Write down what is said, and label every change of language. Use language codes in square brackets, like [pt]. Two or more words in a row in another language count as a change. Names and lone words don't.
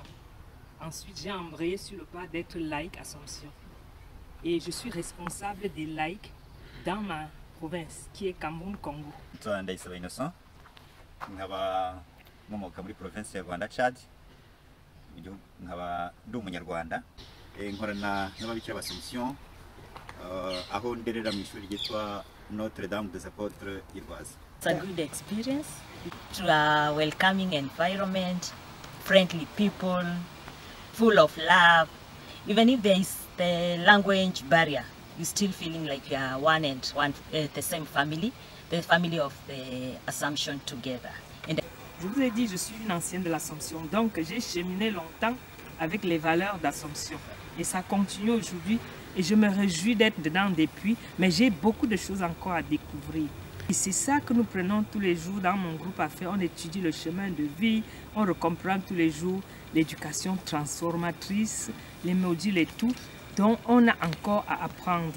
[fr] Ensuite, j'ai embrayé sur le pas d'être laïque Assomption. Et je suis responsable des laïcs dans ma province, qui est Cameroun-Congo. Je suis innocent. Je suis province de Rwanda, Tchad. Je suis umunyarwanda. [rw] Nkorana n'ababikira b'Assomption aho nderera mu ishuri ryitwa Notre-Dame des Apôtres Irwaza. [en] It's a good experience. To a welcoming environment, friendly people, full of love. Even if there is the language barrier, you're still feeling like you are the same family, the family of the Assumption together. And [fr] je vous ai dit, je suis une ancienne de l'Assomption, donc j'ai cheminé longtemps avec les valeurs d'Assomption. Et ça continue aujourd'hui, et je me réjouis d'être dedans depuis, mais j'ai beaucoup de choses encore à découvrir. Et c'est ça que nous prenons tous les jours dans mon groupe à faire. On étudie le chemin de vie, on recomprend tous les jours l'éducation transformatrice, les modules et tout, dont on a encore à apprendre.